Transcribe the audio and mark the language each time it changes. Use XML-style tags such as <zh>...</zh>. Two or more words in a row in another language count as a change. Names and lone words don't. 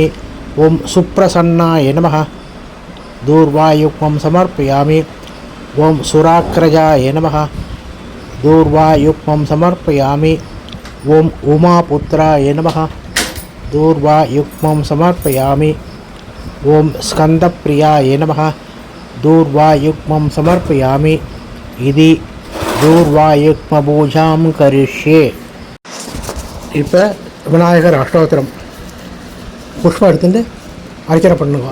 <sa>ओम सुप्रसन्नाय नमः दूर्वायुक्मं समर्पयामि. ओम सुराग्रजाय नमः दूर्वायुक्मं समर्पयामि. ओम उमापुत्राय नमः दूर्वायुक्मं समर्पयामि. ओम् स्कन्दप्रियाय नमः. दूर्वायुग्मं समर्पयामि. இது दूर्वायुग्म पूजां करिष्ये.</sa> <ta>இப்போ விநாயகர் அஷ்டோத்திரம் புஷ்பம் எடுத்துட்டு அர்ச்சனை பண்ணுங்க.</ta>